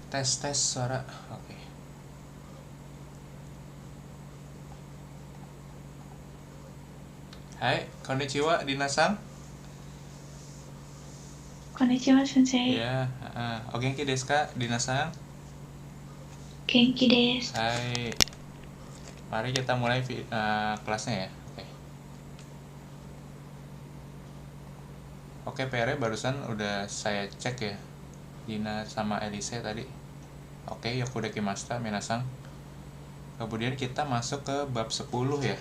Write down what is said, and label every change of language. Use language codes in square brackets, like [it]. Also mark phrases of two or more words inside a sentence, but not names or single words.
[id] Tes suara. Oke. Hai, [ja] こんにちは Dinaさん. こんにちは、先生. Ya, お元気ですか Dinaさん? 元気です. Hai. [id] Mari kita mulai kelasnya ya. Oke. Oke, PR-nya barusan udah saya cek ya. Dina sama Elise tadi. Oke, [ja] よくできました皆さん. [id] Kemudian kita masuk ke bab 10 ya.